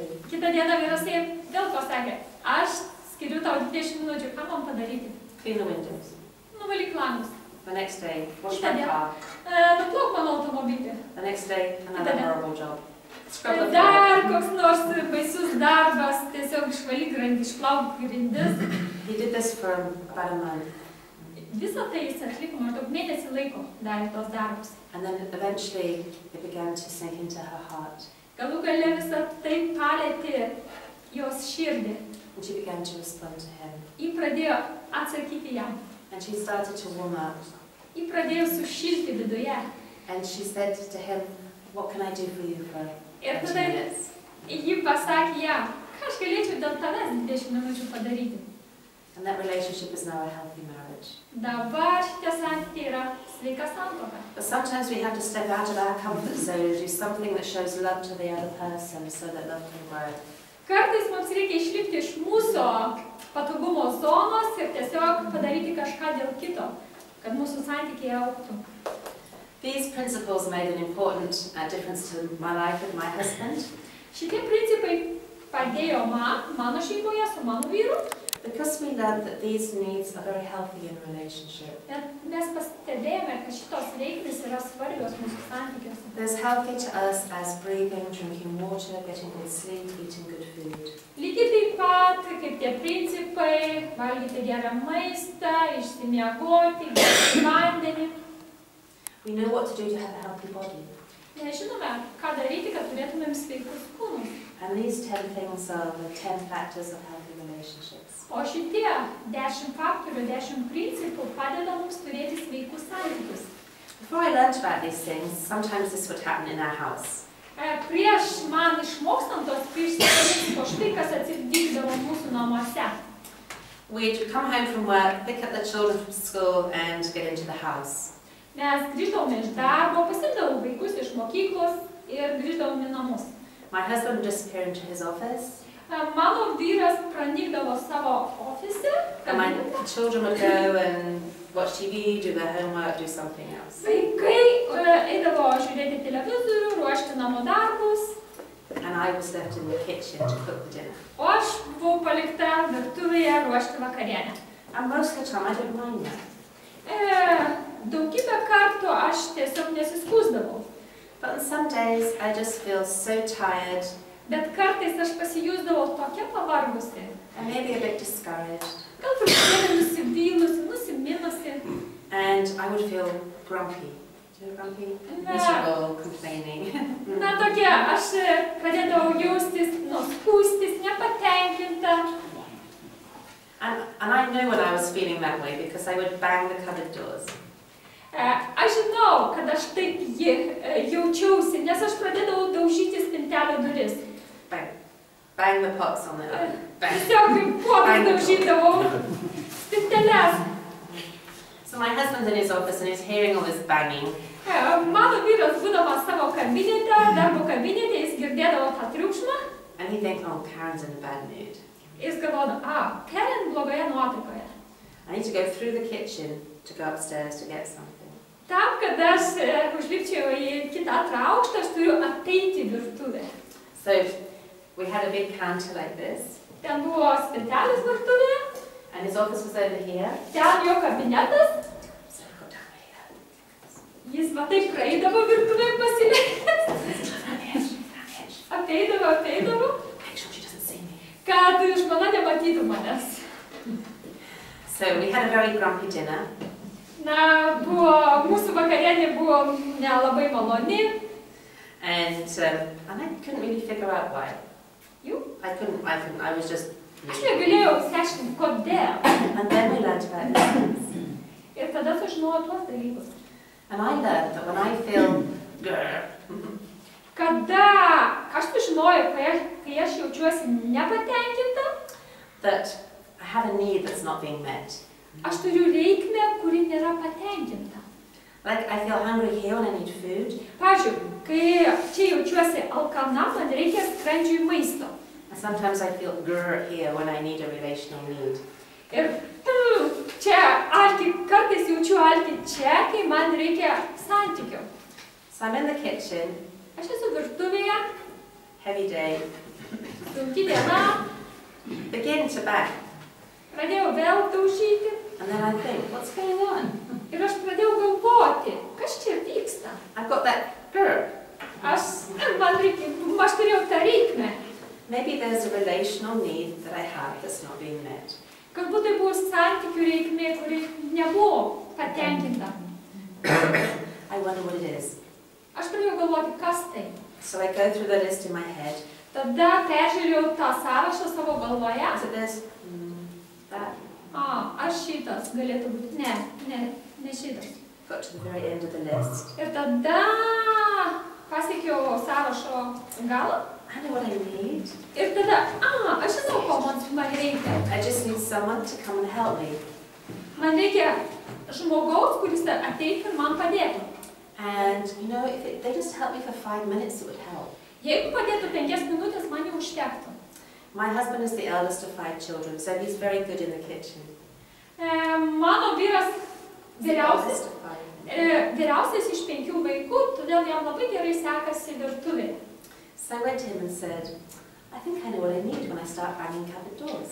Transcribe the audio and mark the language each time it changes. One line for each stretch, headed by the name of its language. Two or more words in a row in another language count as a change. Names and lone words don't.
Lithuanian: Kitą dieną vyras vėl pasakė, aš skiriu tau 20 minučių, ką man padaryti?
English: Clean the windows.
Lithuanian: Nuvalyk langus.
English: The next day, wash my car.
Lithuanian: Nuplauk mano automobilį.
English: The next day, another horrible job. Scrub the floor.
Lithuanian: Dar koks nors baisus darbas, tiesiog išvalyk grindis, išplauk grindis.
English: He did this for about a month.
Lithuanian: Visą tai jis atliko maždaug mėnesį laiko, darė tos darbus.
English: And then eventually it began to sink into her heart.
Lithuanian: Galų gale visą tai palėtė jos širdį.
English: And she began to respond to him.
Lithuanian: Ji pradėjo atsakyti jam.
English: And she started to warm up.
Lithuanian: Ji pradėjo sušilti viduje.
English: And she said to him, what can I do for you for 20
Lithuanian: Ir tada
English: minutes?
Lithuanian: ji pasakė jam, ką aš galėčiau dėl tavęs 20 minučių padaryti.
English: And that relationship is now a healthy marriage.
Lithuanian: Dabar šitie santykiai yra sveika santuoka.
English: But sometimes we have to step out of our comfort zone and do something that shows love to the other person so that love can grow.
Lithuanian: Kartais mums reikia išlipti iš mūsų patogumo zonos ir tiesiog padaryti kažką dėl kito, kad mūsų santykiai augtų.
English: These principles made an important difference to my life with my husband.
Lithuanian: Šitie principai padėjo mano šeimoje su mano vyru.
English: Because we learned that these needs are very healthy in a relationship.
Lithuanian: Mes pastebėjome, kad šitos reikmės yra svarbios mūsų santykiuose.
English: There's healthy to us as breathing, drinking water, getting good sleep, eating good food.
Lithuanian: Lygiai taip pat, kaip tie principai, valgyti gerą maistą, išsimiegoti, gerti vandenį.
English: We know what to do to have a healthy body.
Lithuanian: Mes žinome, ką daryti, kad turėtumėm sveikus kūnus.
English: And these 10 things are the 10 factors of healthy relationships.
Lithuanian: O šitie 10 faktorių, 10 principų padeda mums turėti sveikus santykius.
English: Before I learned about these things, sometimes this would happen in our house.
Lithuanian: Prieš man išmokstant tos principus, štai kas atsitikdavo mūsų namuose.
English: We'd come home from work, pick up the children from school and get into the house.
Lithuanian: Mes grįždavome iš darbo, pasiimdavome vaikus iš mokyklos ir grįždavome į namus.
English: My husband would disappear into his office.
Lithuanian: Mano vyras pranykdavo savo ofise.
English: And my children would go and watch TV, do their homework, do something else.
Lithuanian: Vaikai eidavo žiūrėti televizorių, ruošti namų darbus.
English: And I was left in the kitchen to cook the dinner.
Lithuanian: O aš buvau palikta virtuvėje ruošti vakarienę.
English: And most of the time I didn't mind that.
Lithuanian: Daugybę kartų aš tiesiog nesiskųsdavau.
English: But on some days I just feel so tired.
Lithuanian: Bet kartais aš pasijusdavau tokia pavargusi.
English: And maybe a bit discouraged.
Lithuanian: Gal truputėlį nusivylusi, nusiminusi.
English: And I would feel grumpy. Do you know grumpy? Miserable, complaining.
Lithuanian: Na tokia, aš pradėdavau jaustis, nuskūstis, nepatenkinta.
English: And I know when I was feeling that way because I would bang the cupboard doors.
Lithuanian: Aš žinau, kad aš taip jaučiausi, nes aš pradėdavau daužyti spintelio duris.
English: Bang. bang the pots on the oven. Bang.
Lithuanian: Tiesiog kaip puodus daužydavau spinteles.
English: So my husband's in his office and he's hearing all this banging.
Lithuanian: Mano vyras būdamas savo kabinete, darbo kabinete, jis girdėdavo tą triukšmą.
English: And he thinks, oh, Karen's in a bad mood.
Lithuanian: Jis galvoja, Karen blogoje nuotaikoje.
English: I need to go through the kitchen to go upstairs to get something.
Lithuanian: Tam, kad aš užlipčiau į kitą antrą aukštą, aš turiu ateiti į virtuvę.
English: So we had a big counter like this.
Lithuanian: Ten buvo spintelės virtuvėje.
English: And his office was over here.
Lithuanian: Ten jo kabinetas.
English: So I got down here.
Lithuanian: Jis va taip praeidavo virtuvėje pasileidęs. Ateidavo.
English: Make sure she doesn't see me.
Lithuanian: Kad žmona nematytų manęs.
English: So we had a very grumpy dinner.
Lithuanian: Mūsų vakarienė buvo nelabai maloni.
English: And I couldn't really figure out why. You? I couldn't, I was just...
Lithuanian: Aš negalėjau išsiaiškinti, kodėl.
English: And then we learned about this.
Lithuanian: Ir tada sužinojau tuos dalykus.
English: And I learned that when I feel
Lithuanian: Kada aš sužinojau, kai aš jaučiuosi nepatenkinta,
English: that I have a need that's not being met.
Lithuanian: Aš turiu reikmę, kuri nėra patenkinta.
English: Like I feel hungry here when I need food.
Lithuanian: Pavyzdžiui, kai čia jaučiuosi alkana, man reikia skrandžiui maisto.
English: And sometimes I feel here when I need a relational need.
Lithuanian: Ir čia kartais jaučiu alkį čia, kai man reikia santykių.
English: So I'm in the kitchen.
Lithuanian: Aš esu virtuvėje.
English: Heavy day.
Lithuanian: Sunki diena.
English: Begin to bang.
Lithuanian: Pradėjau vėl daužyti.
English: And then I think, what's going on?
Lithuanian: Ir aš pradėjau galvoti, kas čia vyksta.
English: I've got that
Lithuanian: Aš turėjau tą reikmę.
English: Maybe there's a relational need that I have that's not being met.
Lithuanian: Galbūt tai buvo santykių reikmė, kuri nebuvo patenkinta.
English: I wonder what it is.
Lithuanian: Aš pradėjau galvoti, kas tai.
English: So I go through the list in my head.
Lithuanian: Tada peržiūrėjau tą sąrašą savo galvoje.
English: Is it this? That?
Lithuanian: Aš šitas galėtų būti. Ne šitas.
English: Got to the very end of the list.
Lithuanian: Ir tada pasiekiau sąrašo galą.
English: I know what I need.
Lithuanian: Ir tada, aš žinau, ko man reikia.
English: I just need someone to come and help me.
Lithuanian: Man reikia žmogaus, kuris ateitų ir man padėtų.
English: And you know, if they just help me for 5 minutes, it would help.
Lithuanian: Jeigu padėtų 5 minutės, man jau užtektų.
English: My husband is the eldest of 5 children, so he's very good in the kitchen.
Lithuanian: Mano vyras vyriausias iš 5 vaikų, todėl jam labai gerai sekasi virtuvėje.
English: So I went to him and said, I think I know what I need when I start banging cupboard doors.